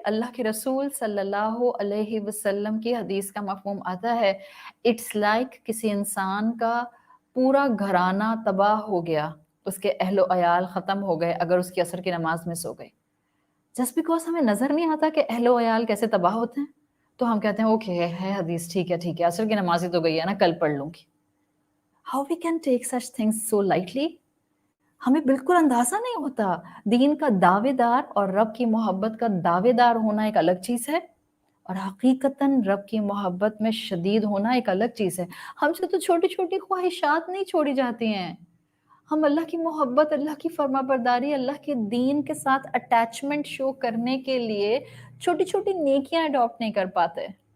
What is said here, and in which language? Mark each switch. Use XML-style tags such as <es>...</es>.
<ur>اللہ کے رسول صلی اللہ علیہ وسلم کی حدیث کا مفہوم آتا ہے,</ur> <en>it's like</en> <ur>کسی انسان کا پورا گھرانہ تباہ ہو گیا, اس کے اہل و عیال ختم ہو گئے اگر اس کی عصر کی نماز مس ہو گئی.</ur> <en>just because</en> <ur>ہمیں نظر نہیں آتا کہ اہل و عیال کیسے تباہ ہوتے ہیں, تو ہم کہتے ہیں اوکے ہے حدیث, ٹھیک ہے, عصر کی نماز ہی تو گئی ہے نا, کل پڑھ لوں گی.</ur> <en>How we can take such things so lightly?</en> <ur>ہمیں بالکل اندازہ نہیں ہوتا. دین کا دعوے دار اور رب کی محبت کا دعوے دار ہونا ایک الگ چیز ہے, اور حقیقتاً رب کی محبت میں شدید ہونا ایک الگ چیز ہے. ہم سے تو چھوٹی چھوٹی خواہشات نہیں چھوڑی جاتی ہیں. ہم اللہ کی محبت, اللہ کی فرما برداری, اللہ کے دین کے ساتھ اٹیچمنٹ شو کرنے کے لیے چھوٹی چھوٹی نیکیاں اڈاپٹ نہیں کر پاتے.</ur>